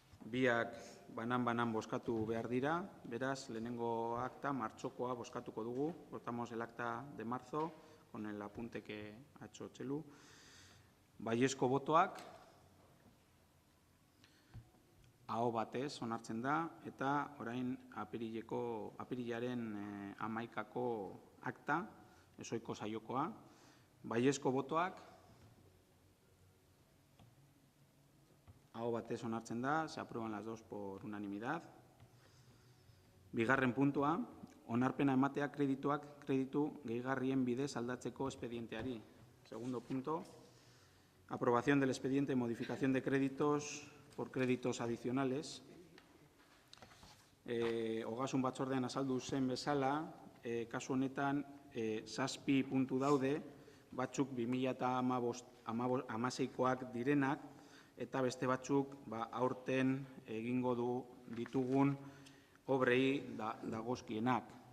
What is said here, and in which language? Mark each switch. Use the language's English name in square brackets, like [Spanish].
[Basque] Biak banan bozkatu behar dira, beraz, lehenengo akta, martxokoa bozkatuko dugu. [Spanish] Votamos el acta de marzo con el apunte que ha hecho Txelu. [Basque] Baiezko botoak, aho batez onartzen da, eta orain apirilaren 11ko akta, ezohiko saiokoa. Baiezko botoak, aho batez onartzen da, [Spanish] se aprueban las dos por unanimidad. [Basque] Bigarren puntua, onarpena ematea kreditu gehigarrien bidez aldatzeko espedienteari. [Spanish] Segundo punto, aprobación del expediente de modificación de créditos por créditos adicionales. [Basque] Ogasun batzordean azaldu zen bezala, kasu honetan 7 puntu daude, batzuk 2016koak direnak, eta beste batzuk aurten egingo ditugun obrei dagozkienak.